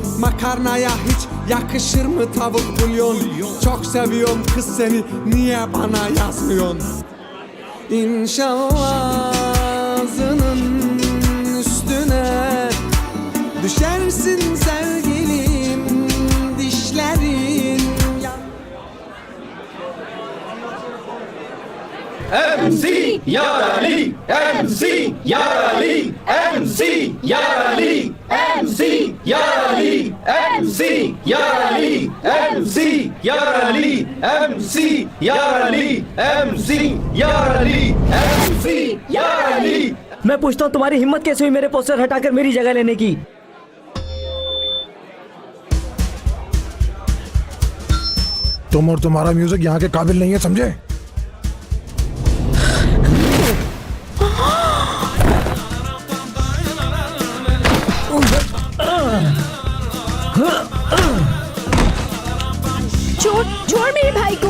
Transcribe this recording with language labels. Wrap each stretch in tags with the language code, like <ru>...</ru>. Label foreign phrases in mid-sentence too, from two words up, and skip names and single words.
<tr>Makarnaya hiç yakışır mı tavuk bulyon? Çok seviyorum kız seni, niye bana yazmıyorsun? İnşallah ağzının üstüne düşersin sevgilim, dişlerin MC Yarali, MC Yarali, MC Yarali, MC Yarali, MC Yarali, MC Yarali, MC Yarali, MC Yarali, MC Yarali।</tr> <hi>मैं पूछता हूँ तुम्हारी हिम्मत कैसे हुई मेरे पोस्टर हटाकर मेरी जगह लेने की? तुम और तुम्हारा म्यूजिक यहाँ के काबिल नहीं है, समझे? छोड़ मेरे भाई को।</hi>